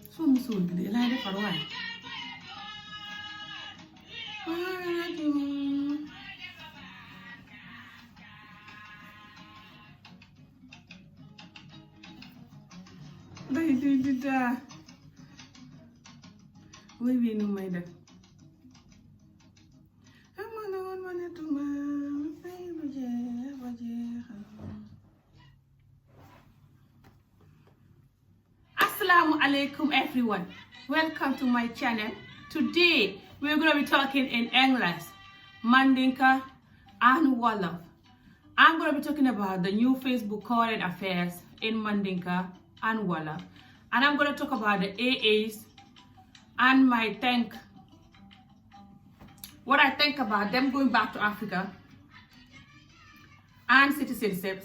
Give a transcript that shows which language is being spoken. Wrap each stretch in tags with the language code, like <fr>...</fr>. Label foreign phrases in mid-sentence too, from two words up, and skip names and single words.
<wo>musul bi de lay defar waaye day di daa way wi nu may def amana woon ma ne tuma ay ba jeex</wo> <ar>Assalamu alaikum</ar> <en>everyone, welcome to my channel. Today we're going to be talking in English, Mandinka and Wolof. I'm going to be talking about the new Facebook current affairs in Mandinka and Wolof, and I'm going to talk about the AAs and what I think about them going back to Africa and citizenships.</en>